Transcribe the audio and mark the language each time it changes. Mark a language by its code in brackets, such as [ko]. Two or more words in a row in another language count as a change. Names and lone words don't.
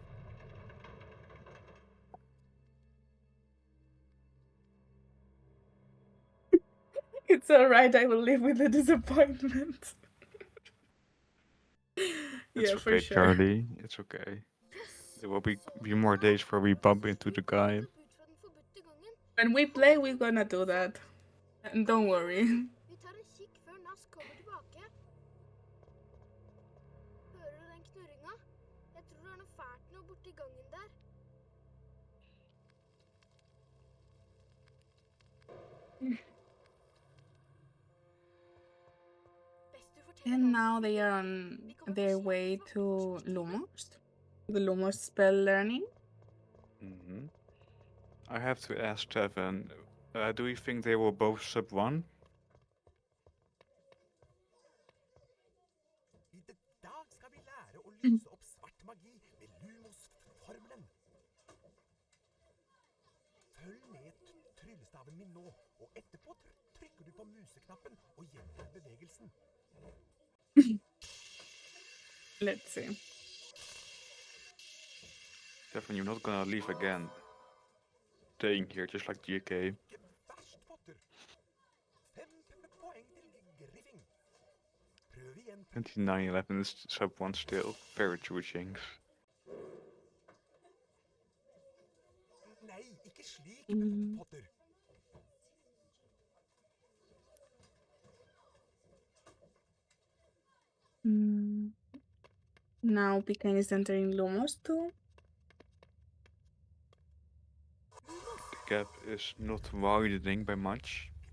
[en] it's alright, I will live with the disappointment. It's Yeah, for okay, sure. Charlie. It's okay. There will be more days where we bump into the guy. When we play, we're gonna do that. And don't worry. [no] Vi tar en kikk før Nass kommer tilbake. Hører du den knurringa? Jeg tror det er noe fælt noe borti gangen der. [en] And now they are on their way to Lumos. The Lumos spell learning. I have to ask Tevin, do you think they will both sub 1? [no] I dag skal vi lære å lyse opp svart magi med Lumos-formelen. Følg med tryllestaven min nå, og etterpå trykker du på museknappen og gjentar bevegelsen. [en] Let's see. Tevin, you're not gonna leave again. Staying here just like GK. 2911 is sub 1 still. Very true, Jinx. [no] Nei, ikke slik, Potter. [en] Now Pecan is entering Lumos too. The gap is not widening by much.